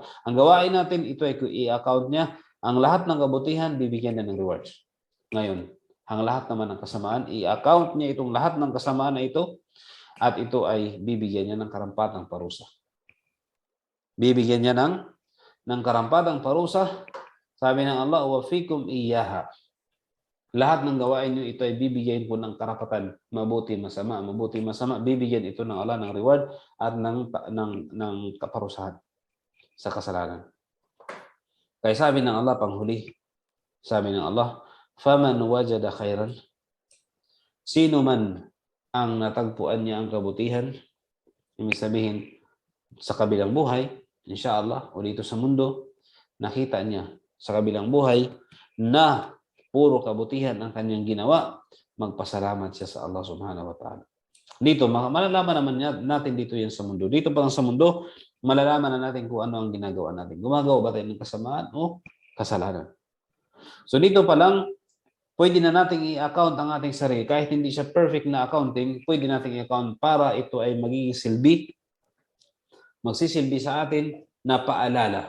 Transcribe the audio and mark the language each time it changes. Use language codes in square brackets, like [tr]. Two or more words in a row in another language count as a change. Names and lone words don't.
[tl] Ang gawain natin, ito ay i-account niya. Ang lahat ng kabutihan, bibigyan niya ng rewards. Ngayon, ang lahat naman ng kasamaan, i-account niya itong lahat ng kasamaan na ito at ito ay bibigyan niya ng karampatang parusa. Bibigyan niya ng karampatang parusa. Sabi ng Allah, [ar] وفيكم إياها. [tl] Lahat ng gawain niyo ito ay bibigyan po ng karapatan, mabuti, masama, bibigyan ito ng Allah ng reward at ng kaparusahan sa kasalanan. Kaya sabi ng Allah panghuli, sabi ng Allah, [ar] فمن وجد خيرا, [tl] sino man ang natagpuan niya ang kabutihan, ibig sabihin sa kabilang buhay, inshallah, o dito sa mundo, nakita niya sa kabilang buhay na puro kabutihan ang kanyang ginawa, magpasalamat siya sa [ar] الله سبحانه وتعالى. [tl] Dito, malalaman naman natin dito yan sa mundo. Dito pa lang sa mundo, malalaman na natin kung ano ang ginagawa natin. Gumagawa ba tayo ng kasamaan o kasalanan? So dito pa lang, pwede na nating i-account ang ating sarili. Kahit hindi siya perfect na accounting, pwede nating i-account para ito ay magiging silbi, magsisilbi sa atin na paalala.